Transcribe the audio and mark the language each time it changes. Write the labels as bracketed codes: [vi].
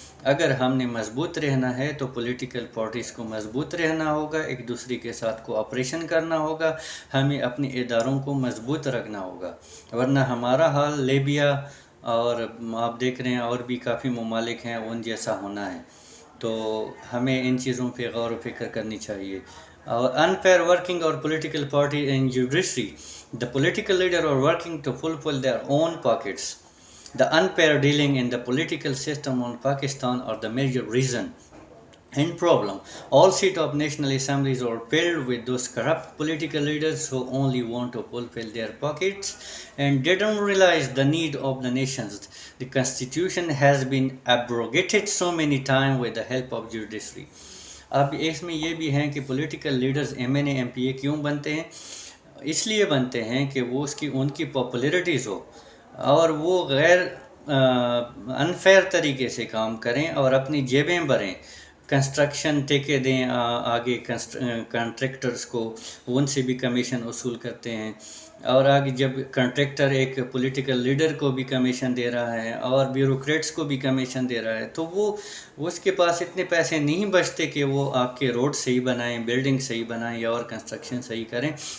[ur] اگر ہم نے مضبوط رہنا ہے تو پولیٹیکل پارٹیز کو مضبوط رہنا ہوگا، ایک دوسرے کے ساتھ کوآپریشن کرنا ہوگا، ہمیں اپنے اداروں کو مضبوط رکھنا ہوگا، ورنہ ہمارا حال لیبیا اور آپ دیکھ رہے ہیں اور بھی کافی ممالک ہیں ان جیسا ہونا ہے. تو ہمیں ان چیزوں پہ غور و فکر کرنی چاہیے. [en] اور unfair working or political party in judiciary, the political leader are working to fulfill their own pockets. The unfair dealing in the political system on Pakistan are the major reason and problem. All seats of national assemblies are filled with those corrupt political leaders who only want to fulfill their pockets and they don't realize the need of the nations. The constitution has been abrogated so many times with the help of judiciary. [ur] اب اس میں یہ بھی ہیں کہ political leaders M N A M P اے کیوں بنتے ہیں؟ اس لیے بنتے ہیں کہ وہ ان کی پاپولیرٹیز ہو اور وہ غیر انفیئر طریقے سے کام کریں اور اپنی جیبیں بھریں. کنسٹرکشن ٹھیکے دیں آگے کنٹریکٹرز کو، ان سے بھی کمیشن وصول کرتے ہیں، اور آگے جب کنٹریکٹر ایک پولیٹیکل لیڈر کو بھی کمیشن دے رہا ہے اور بیوروکریٹس کو بھی کمیشن دے رہا ہے، تو وہ اس کے پاس اتنے پیسے نہیں بچتے کہ وہ آپ کے روڈ صحیح بنائیں، بلڈنگ صحیح بنائیں یا اور کنسٹرکشن صحیح کریں.